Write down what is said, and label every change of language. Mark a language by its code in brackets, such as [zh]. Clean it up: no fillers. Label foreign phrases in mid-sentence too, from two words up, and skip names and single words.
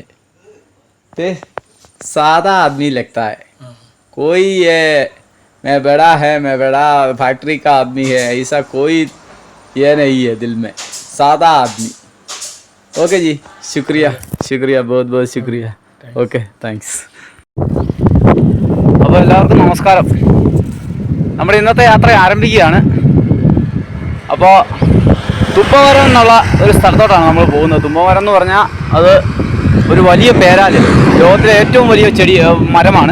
[hi] ते सादा आदमी लगता है. कोई ये मैं बड़ा है, मैं बड़ा फैक्ट्री का आदमी है, ऐसा कोई ये नहीं है दिल में. सादा आदमी. ओके जी, शुक्रिया शुक्रिया, बहुत बहुत शुक्रिया. [en] okay, thanks. [ml] അപ്പോൾ എല്ലാവർക്കും നമസ്കാരം. നമ്മുടെ ഇന്നത്തെ യാത്ര ആരംഭിക്കുകയാണ്. അപ്പോൾ തുമ്പമരം എന്നുള്ള ഒരു സ്ഥലത്തോട്ടാണ് നമ്മൾ പോകുന്നത്. തുമ്പമരം എന്ന് പറഞ്ഞാൽ അത് ഒരു വലിയ പേരാല്, ലോകത്തിലെ ഏറ്റവും വലിയ മരമാണ്.